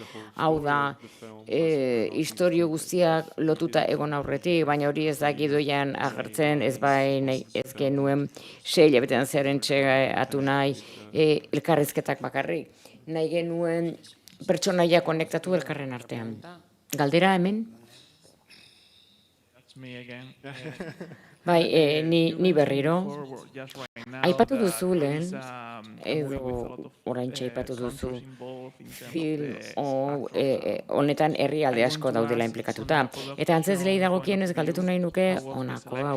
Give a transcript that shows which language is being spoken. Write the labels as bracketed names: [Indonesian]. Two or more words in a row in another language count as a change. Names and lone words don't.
[Basque] Hau da, istorio guztiak lotuta egon aurretik, baina hori ez da gidoian agertzen, ez genuen 6 hilabetean zer entxeatu nahi elkarrizketak bakarrik. Nahi genuen pertsonaia konektatu elkarren artean. Galdera hemen? [English] That's me again. [Basque] Bai, ni berriro. Aipatu duzu lehen, edo oraintxe aipatu duzu, film honetan herrialde asko daudela inplikatuta. Eta antzezlei dagokienez galdetu nahi nuke honako hau.